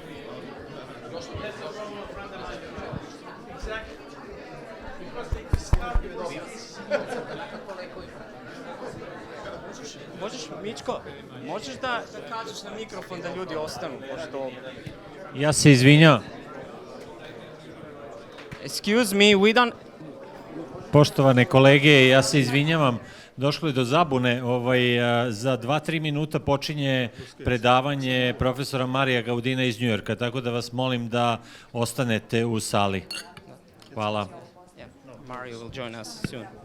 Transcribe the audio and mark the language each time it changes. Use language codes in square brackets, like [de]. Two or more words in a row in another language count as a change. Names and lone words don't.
[sr] Mićko, možeš da kažeš na mikrofon da ljudi ostanu, pošto... ja se izvinjavam. [en] Excuse me, we don't... [sr] Poštovane kolege, ja se izvinjavam. Došlo je do zabune. Za 2-3 minuta počinje predavanje profesora Marija Gaudina iz Njujorka, tako da vas molim da ostanete u sali. Hvala. [en] Mario will join us soon.